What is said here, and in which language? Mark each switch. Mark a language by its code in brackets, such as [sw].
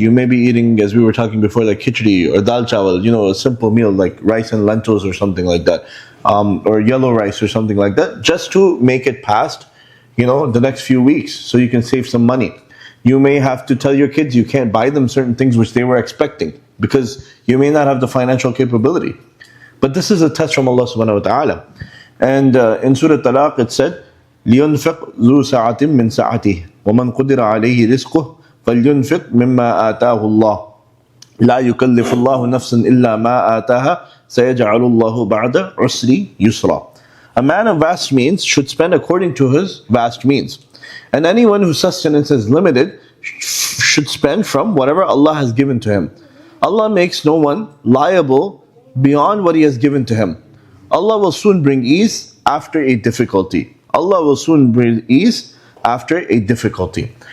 [en] You may be eating, as we were talking before, like khichdi or dal chawal, a simple meal like rice and lentils or something like that, or yellow rice or something like that, just to make it past, the next few weeks so you can save some money. You may have to tell your kids you can't buy them certain things which they were expecting because you may not have the financial capability. But this is a test from Allah subhanahu wa ta'ala. And in Surah Talaq it said, [ar] لِيُنْفِقْ ذُو سَعَةٍ مِّن سَعَتِهِ وَمَنْ قُدِرَ عَلَيْهِ رِزْقُهُ فَلْيُنْفِقْ مِمَّا آتَاهُ اللَّهُ لَا يُكَلِّفُ اللَّهُ نَفْسًا إِلَّا مَا آتَاهَا سَيَجْعَلُ اللَّهُ بَعْدَ عُسْرِ يُسْرًا. [en] A man of vast means should spend according to his vast means. And anyone whose sustenance is limited should spend from whatever Allah has given to him. Allah makes no one liable beyond what He has given to him. Allah will soon bring ease after a difficulty. Allah will soon bring ease after a difficulty.